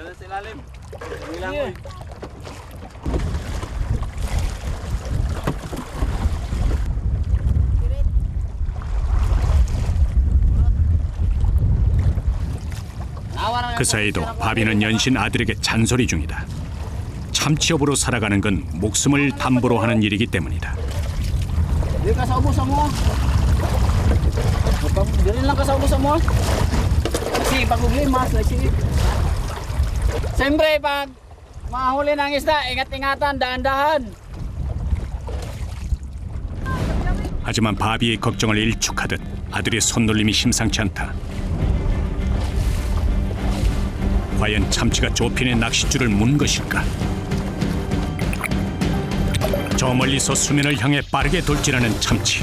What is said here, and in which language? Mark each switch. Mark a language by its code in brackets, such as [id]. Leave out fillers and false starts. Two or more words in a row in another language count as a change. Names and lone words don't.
[ko] 그 사이도 바비는 연신 아들에게 잔소리 중이다. 참치업으로 살아가는 건 목숨을 담보로 하는 일이기 때문이다. [ceb] Dili ka sa ubos mo. Dili lang ka sa ubos mo. [tl] Kasi pag problema sa sige. Siyempre pag mahuli ng isda, ingat-ingatan, dahan-dahan. [ko] 하지만 바비의 걱정을 일축하듯 아들의 손놀림이 심상치 않다. 과연 참치가 조핀의 낚싯줄을 문 것일까? 저 멀리서 수면을 향해 빠르게 돌진하는 참치.